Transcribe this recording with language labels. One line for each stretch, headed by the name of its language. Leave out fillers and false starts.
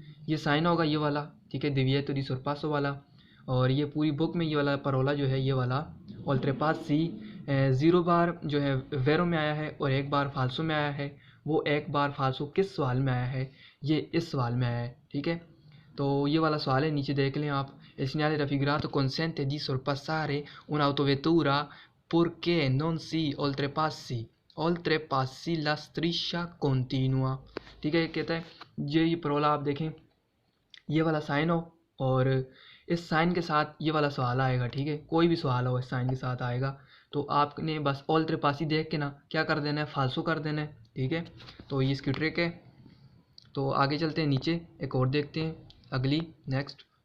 Hindi: ये साइन होगा ये वाला, ठीक है, दिविएतो दी sorpasso वाला। और ये पूरी बुक में ये वाला परोला जो है ये वाला ओल्ट्रे पासी 0 बार जो है वेरो में आया है और एक बार फाल्सो में आया है। वो एक बार फाल्सो किस सवाल में आया है, ये इस सवाल में आया है। ठीक है, तो ये वाला सवाल है, नीचे देख लें आप।
Italian: Il segnale raffigurato consente di sorpassare un'autovettura purché non si oltrepassi la striscia continua।
Hindi: ठीक है, कहता है ये परोला आप देखें, ये वाला साइन हो और इस साइन के साथ ये वाला सवाल आएगा। ठीक है, कोई भी सवाल हो इस साइन के साथ आएगा, तो आपने बस ओल्ट्रेपासी देख के ना क्या कर देना है, फाल्सो कर देना है। ठीक है, तो ये इसकी ट्रिक है। तो आगे चलते हैं, नीचे एक और देखते हैं अगली नेक्स्ट।